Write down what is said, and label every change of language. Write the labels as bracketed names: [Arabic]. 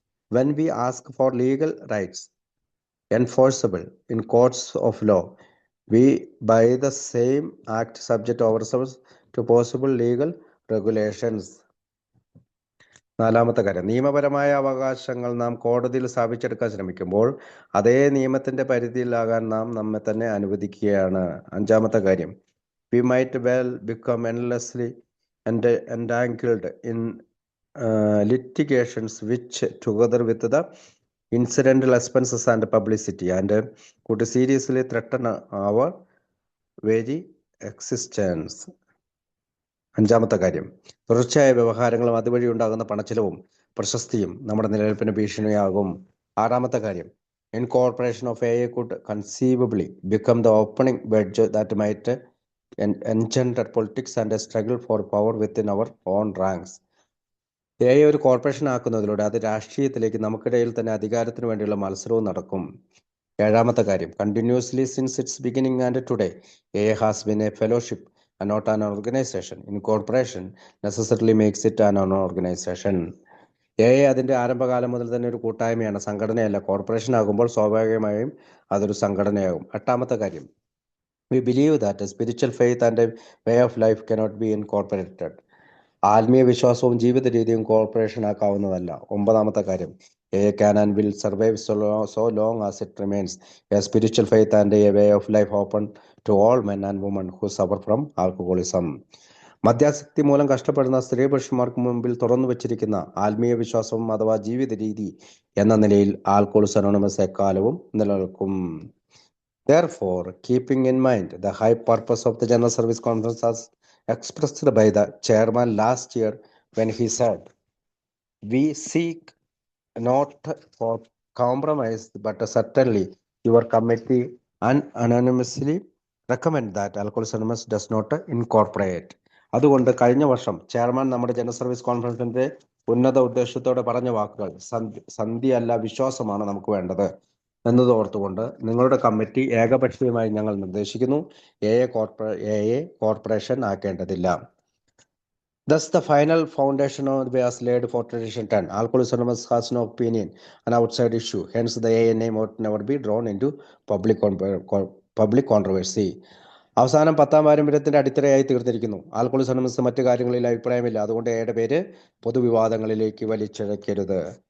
[English] When we ask for legal rights enforceable in courts of law, we by the same act subject ourselves to possible legal regulations. 4. [Malayalam] നിയമപരമായ അവകാശങ്ങൾ നാം കോടതിയിൽ സ്ഥാപിച്ചെടുക്കാൻ ശ്രമിക്കുമ്പോൾ അതേ നിയമത്തിന്റെ പരിധിയിലാകാൻ നാം നമ്മെ തന്നെ അനുവദിക്കുകയാണ്. [English] 5. We might well become endlessly entangled in litigations which, together with the incidental expenses and publicity, and could seriously threaten our very existence. 5. [Malayalam] തുടർച്ചയായ വ്യവഹാരങ്ങളും അതുവഴി ഉണ്ടാകുന്ന പണച്ചിലവും പ്രശസ്തിയും നമ്മുടെ നിലനിൽപ്പിന് ഭീഷണിയാകും. [English] 6. Incorporation of AA could conceivably become the opening wedge that might engender politics and a struggle for power within our own ranks. [Malayalam] AA ഒരു corporation ആക്കുന്നതിലൂടെ അത് രാഷ്ട്രീയത്തിലേക്ക് നമുക്കിടയിൽ തന്നെ അധികാരത്തിന് വേണ്ടിയുള്ള മത്സരവും നടക്കും. [English] 7. Continuously since its beginning and today, AA has been a fellowship and not an organization. Incorporation necessarily makes it an organization. [Malayalam] AA അതിന്റെ ആരംഭകാലം മുതൽ തന്നെ ഒരു കൂട്ടായ്മയാണ്, സംഘടനയല്ല. കോർപ്പറേഷൻ ആകുമ്പോൾ സ്വാഭാവികമായും അതൊരു സംഘടനയാകും. [English] 8. We believe that a spiritual faith and a way of life cannot be incorporated. [Malayalam] ആത്മീയ വിശ്വാസവും ജീവിത രീതിയും corporation ആക്കാവുന്നതല്ല. [English] 9. AA can and will survive so long as it remains a spiritual faith and a way of life open to all men and women who suffer from alcoholism. [Malayalam] മദ്യാസക്തി മൂലം കഷ്ടപ്പെടുന്ന സ്ത്രീ പുരുഷന്മാർക്ക് മുമ്പിൽ തുറന്നു വച്ചിരിക്കുന്ന ആത്മീയ വിശ്വാസവും അഥവാ ജീവിത രീതി എന്ന നിലയിൽ ആൽക്കോളിക്സ് അനോണിമസ് എക്കാലവും നിലനിൽക്കും. [English] Therefore, keeping in mind the high purpose of the General Service Conference as expressed by the chairman last year when he said, "We seek not for compromise, but certainly your committee unanimously recommend that Alcoholics Anonymous does not incorporate." [Malayalam] അതുകൊണ്ട് കഴിഞ്ഞ വർഷം chairman നമ്മുടെ general service കോൺഫറൻസിന്റെ ഉന്നത ഉദ്ദേശത്തോടെ പറഞ്ഞ വാക്കുകൾ സന്ധിയല്ല വിശ്വാസമാണ് നമുക്ക് വേണ്ടത് എന്നത് ഓർത്തുകൊണ്ട് നിങ്ങളുടെ കമ്മിറ്റി ഏകപക്ഷീയമായി ഞങ്ങൾ നിർദ്ദേശിക്കുന്നു AA corporation ആക്കേണ്ടതില്ല. [English] Thus, the final foundation was laid for tradition 10. Alcoholics Anonymous has no opinion, an outside issue. Hence, the AA name ought never be drawn into public controversy. [Malayalam] അവസാനം 10ാം പാരമ്പര്യത്തിന്റെ അടിത്തറയായി തീർത്തിരിക്കുന്നു. ആൽക്കോളിക്സ് അനോണിമസ് മറ്റു കാര്യങ്ങളിൽ അഭിപ്രായമില്ല. അതുകൊണ്ട് എയുടെ പേര് പൊതുവിവാദങ്ങളിലേക്ക് വലിച്ചിഴക്കരുത്.